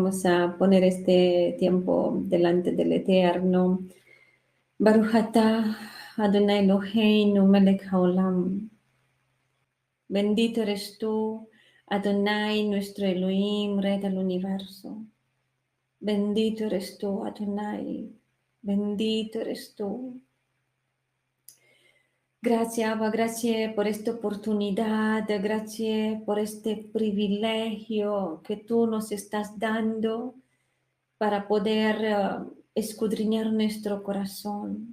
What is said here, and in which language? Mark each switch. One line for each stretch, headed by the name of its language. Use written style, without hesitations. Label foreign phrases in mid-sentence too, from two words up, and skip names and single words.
Spanish: Vamos a poner este tiempo delante del Eterno.
Hebrew: ברוך אתה אדוני אלוהינו מלך העולם.
Spanish: Bendito eres tú, Adonai, nuestro Elohim, Rey del universo. Bendito eres tú, Adonai. Bendito eres tú. Gracias, Abba, gracias por esta oportunidad, gracias por este privilegio que tú nos estás dando para poder escudriñar nuestro corazón.